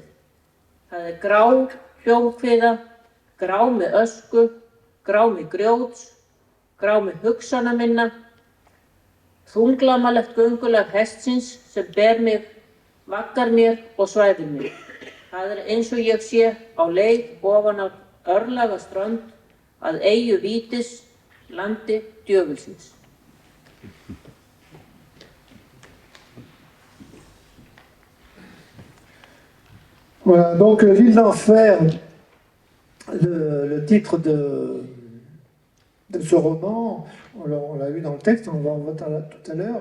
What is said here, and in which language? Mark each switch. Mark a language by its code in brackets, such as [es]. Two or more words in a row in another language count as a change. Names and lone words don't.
[is] Það grá hljómkviða, grá með ösku, grá með grjóts, grá með hugsana minna, þunglamalegt göngulag hestsins sem ber mig, vaggar mér og svæfir mig. Það eins og ég sé á leið ofan á örlaga strönd að eyju vítis, landi djöfulsins. [fr] Voilà, donc l'île d'enfer, le titre de ce roman, on l'a vu dans le texte, on va en voir tout à l'heure.